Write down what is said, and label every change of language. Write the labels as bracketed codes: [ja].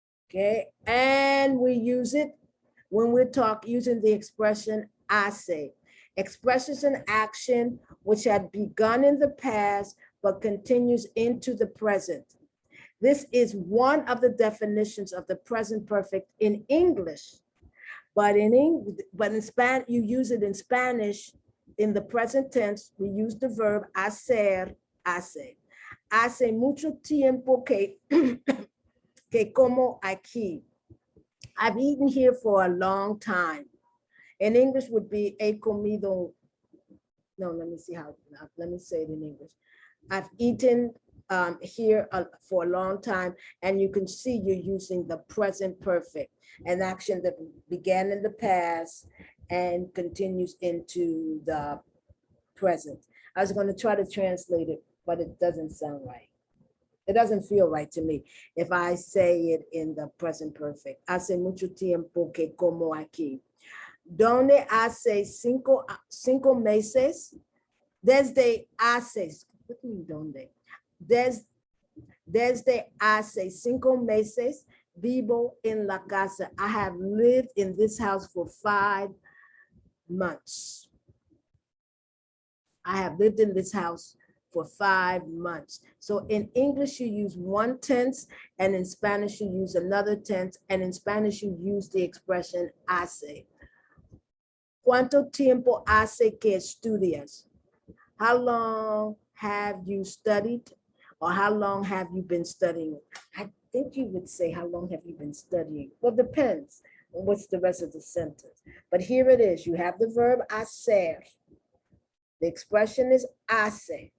[en] Okay, and we use it when we're using the expression hace. Expresses an action which had begun in the past, but continues into the present. This is one of the definitions of the present perfect in English, but in Spanish, you use it in Spanish. In the present tense, we use the verb hacer, hace. [es] Hace mucho tiempo que, que como aquí. [en] I've eaten here for a long time. In English would be [es] he comido. [en] No, let me say it in English. I've eaten here for a long time, and you can see you're using the present perfect, an action that began in the past and continues into the present. I was going to try to translate it, but it doesn't sound right. It doesn't feel right to me if I say it in the present perfect. [es] Hace mucho tiempo que como aquí. Donde hace cinco meses, desde hace, [en] what do you mean [es] donde? Desde hace 5 meses, vivo en la casa. [en] I have lived in this house for 5 months. I have lived in this house for 5 months. So in English, you use one tense, and in Spanish, you use another tense, and in Spanish, you use the expression hace. [es] ¿Cuánto tiempo hace que estudias? [en] How long have you studied, or how long have you been studying? I think you would say, how long have you been studying? Well, depends on what's the rest of the sentence. But here it is. You have the verb hacer. The expression is hace.